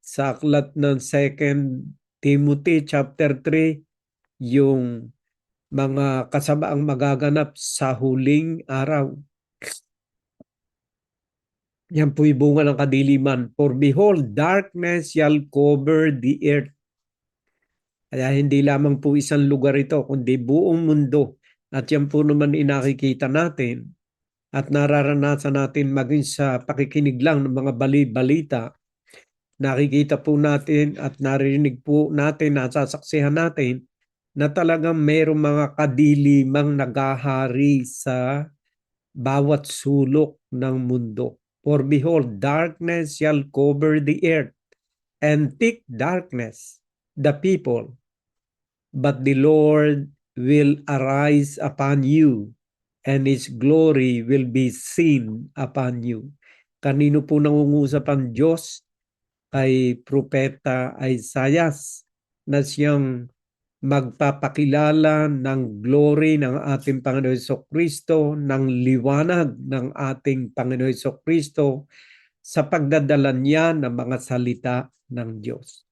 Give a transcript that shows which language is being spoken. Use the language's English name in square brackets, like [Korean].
[Filipino] sa aklat ng 2 Timothy chapter 3, yung mga kasamaang magaganap sa huling araw. Yan po'y bunga ng kadiliman. [English] For behold, darkness shall cover the earth. [Filipino] Kaya hindi lamang po isang lugar ito, kundi buong mundo. At yan po naman inakikita natin at nararanasan natin maging sa pakikinig lang ng mga balita. Nakikita po natin at narinig po natin, nasasaksihan natin na talagang mayroong mga kadilimang nagahari sa bawat sulok ng mundo. [English] For behold, darkness shall cover the earth, and thick darkness the people. But the Lord will arise upon you, and His glory will be seen upon you. [Filipino] Kanino po nangungusap ang Diyos? Kay Propeta Isaias, na siyang magpapakilala ng glory ng ating Panginoon Jesucristo, ng liwanag ng ating Panginoon Jesucristo sa pagdadala niya ng mga salita ng Diyos.